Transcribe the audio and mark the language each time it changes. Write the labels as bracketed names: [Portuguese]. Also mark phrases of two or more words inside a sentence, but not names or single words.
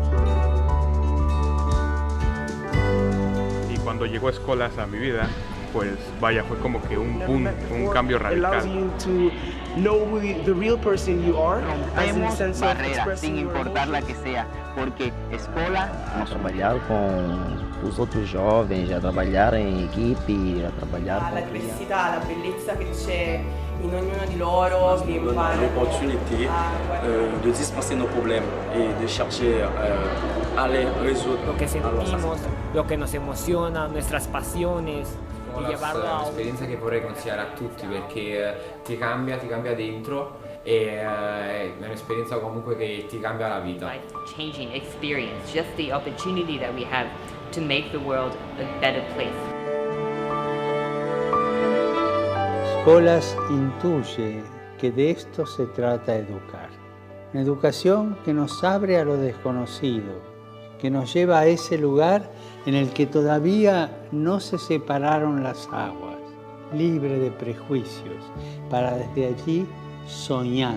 [Spanish] Y cuando llegó Escolas a mi vida, pues vaya, fue como que un boom, un cambio radical. Rompemos barreras, sin importar la que sea, porque escola... [Portuguese] Vamos trabalhar com os outros jovens, a trabalhar em equipe, a trabalhar com [Italian] la diversità, la bellezza che c'è in ognuno di loro, che impara [French] l'opportunité de dispenser nos problèmes et de chercher à les résoudre. [Spanish] Lo que sentimos, lo que nos emociona, nuestras pasiones. [Italian] È un'esperienza che vorrei consigliare a tutti perché ti cambia dentro e è un'esperienza comunque che ti cambia la vita. [English] Life-changing experience, just the opportunity that we have to make the world a better place. [Spanish] Escolas intuye que de esto se trata educar. Una educación que nos abre a lo desconocido, que nos lleva a ese lugar en el que todavía no se separaron las aguas, libre de prejuicios, para desde allí soñar.